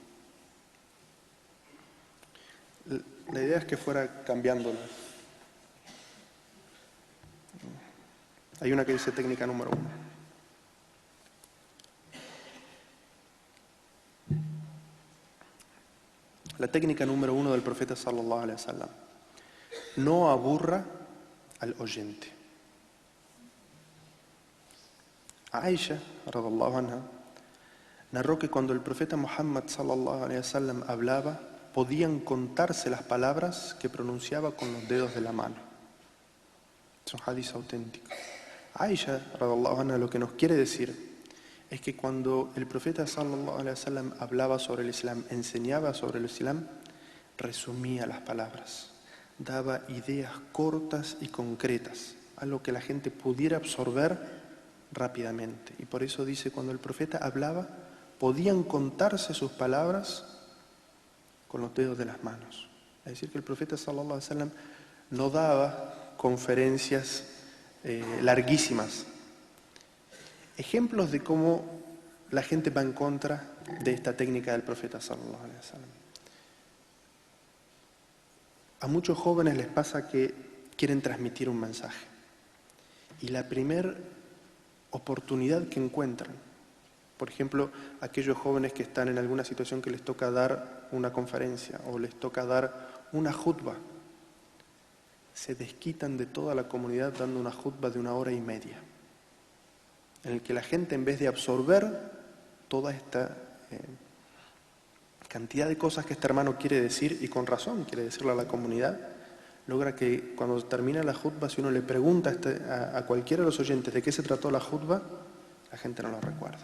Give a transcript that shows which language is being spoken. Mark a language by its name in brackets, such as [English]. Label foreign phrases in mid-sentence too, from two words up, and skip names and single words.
[Spanish] La idea es que fuera cambiándola. Hay una que dice técnica número 1. La técnica número 1 del profeta [Arabic] صلى الله عليه وسلم: [Spanish] no aburra al oyente. [Arabic] عائشة رضي الله عنها, [Spanish] narró que cuando el profeta Muhammad [Arabic] صلى الله عليه وسلم [Spanish] hablaba, podían contarse las palabras que pronunciaba con los dedos de la mano. Es un hadith auténtico. [Arabic] عائشة رضي الله عنها, [Spanish] lo que nos quiere decir es que cuando el profeta [Arabic] صلى الله عليه وسلم [Spanish] hablaba sobre el Islam, enseñaba sobre el Islam, resumía las palabras, daba ideas cortas y concretas, algo que la gente pudiera absorber rápidamente. Y por eso dice, cuando el profeta hablaba, podían contarse sus palabras con los dedos de las manos. Es decir, que el profeta [Arabic] صلى الله عليه وسلم [Spanish] no daba conferencias larguísimas. Ejemplos de cómo la gente va en contra de esta técnica del profeta [Arabic] صلى الله عليه وسلم. [Spanish] A muchos jóvenes les pasa que quieren transmitir un mensaje y la primera oportunidad que encuentran, por ejemplo, aquellos jóvenes que están en alguna situación que les toca dar una conferencia o les toca dar una jutba, se desquitan de toda la comunidad dando una jutba de 1 hora y media, en el que la gente, en vez de absorber toda esta cantidad de cosas que este hermano quiere decir, y con razón quiere decirle a la comunidad, logra que cuando termina la jutba, si uno le pregunta a cualquiera de los oyentes de qué se trató la jutba, la gente no lo recuerda.